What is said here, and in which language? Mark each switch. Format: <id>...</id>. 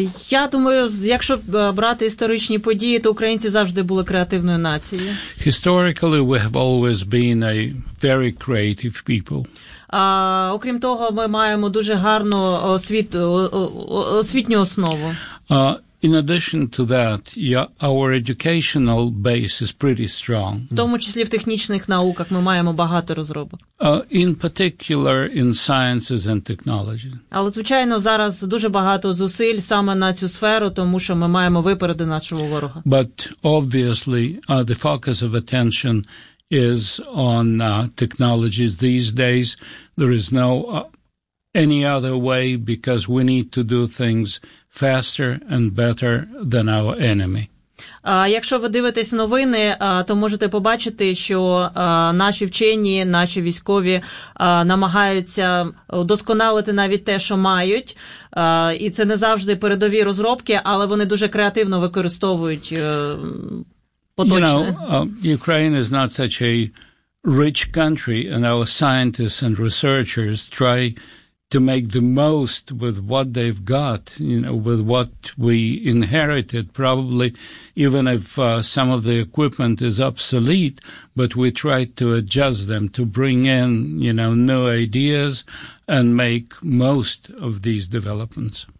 <uk>Я думаю, якщо брати історичні події, то українці завжди були креативною нацією.</uk> <en>Historically, we have always been a very creative people.</en> <uk>Окрім того, ми маємо дуже гарну освітню основу.</uk> <en>In addition to that, our educational base is pretty strong.</en> <uk>В тому числі в технічних науках ми маємо багато розробок.</uk> <en>In particular, in sciences and technology.</en> <uk>Але, звичайно, зараз дуже багато зусиль саме на цю сферу, тому що ми маємо випереди нашого ворога.</uk> <en>But obviously, the focus of attention is on technologies these days. There is no any other way because we need to do things faster and better than our enemy.</en> <uk>Якщо ви дивитесь новини, то можете побачити, що наші вчені, наші військові намагаються вдосконалити навіть те, що мають. І це не завжди передові розробки, але вони дуже креативно використовують</uk> <en>You know, Ukraine is not such a rich country, and our scientists and researchers try to make the most with what they've got, you know, with what we inherited, probably even if some of the equipment is obsolete, but we try to adjust them to bring in, you know, new ideas and make most of these developments.</en>